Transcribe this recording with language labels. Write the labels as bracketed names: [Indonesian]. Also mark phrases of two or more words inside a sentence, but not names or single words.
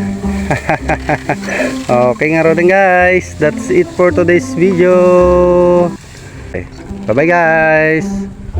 [Filipino] Okay nga rin guys, [English] that's it for today's video. Okay. Bye bye guys.